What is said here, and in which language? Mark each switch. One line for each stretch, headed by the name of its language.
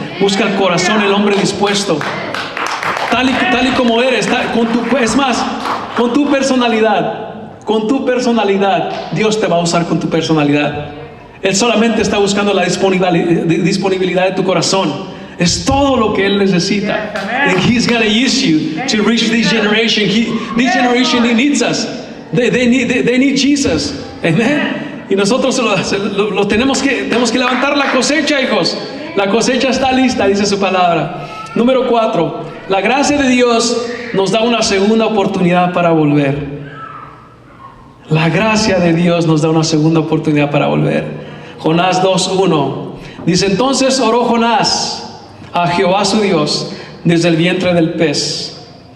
Spanish: Busca el corazón, el hombre dispuesto. Tal y como eres, es más, con tu personalidad. Con tu personalidad, Dios te va a usar con tu personalidad. Él solamente está buscando la disponibilidad de tu corazón. Es todo lo que Él necesita.
English: And He's going to use you to reach this generation. This generation needs us. They need Jesus. Amen.
Spanish: Y nosotros tenemos que levantar la cosecha, hijos. La cosecha está lista, dice su palabra. Número 4. La gracia de Dios nos da una segunda oportunidad para volver. La gracia de Dios nos da una segunda oportunidad para volver. Jonás 2:1 dice: entonces oró Jonás a Jehová su Dios desde el vientre del pez.